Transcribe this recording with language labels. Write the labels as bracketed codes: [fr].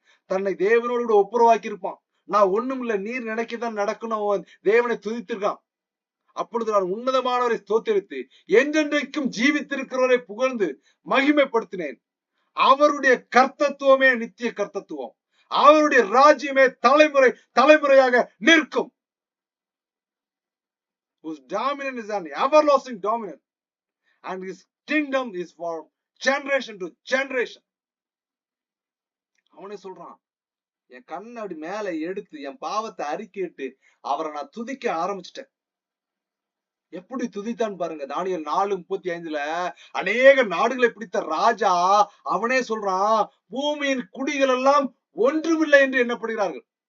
[ta] தன்னை தேவனோடு கூட ஒப்புரவாக்கி இருப்பான். நான் ஒண்ணும் இல்ல, நீர் நினைக்கதான் நடக்கணும், அவன் தேவனை துதித்திருக்கான். அப்பொழுது நான் உன்னதமானவரை ஸ்தோத்தரித்து என்றென்றைக்கும் ஜீவித்திருக்கிறவரை புகழ்ந்து மகிமைப்படுத்தினேன். அவருடைய கர்த்தத்துவமே நித்திய கர்த்தத்துவம், அவருடைய ராஜ்யமே தலைமுறை தலைமுறையாக நிற்கும். [en] Whose dominance is an everlasting dominance, and his kingdom is for generation to generation. [ta] அவனே சொல்றான், என் கண்ணை அப்படி மேல எடுத்து என் பாவத்தை அறிக்கையிட்டு அவரை நான் துதிக்க ஆரம்பிச்சிட்டேன். எப்படி துதித்தான் பாருங்க. தானியேல் 4:35 அநேக நாடுகளை பிடித்த ராஜா அவனே சொல்றான், பூமியின் குடிகள் எல்லாம் ஒன்றுமில்லை என்று எண்ணப்படுகிறார்கள்.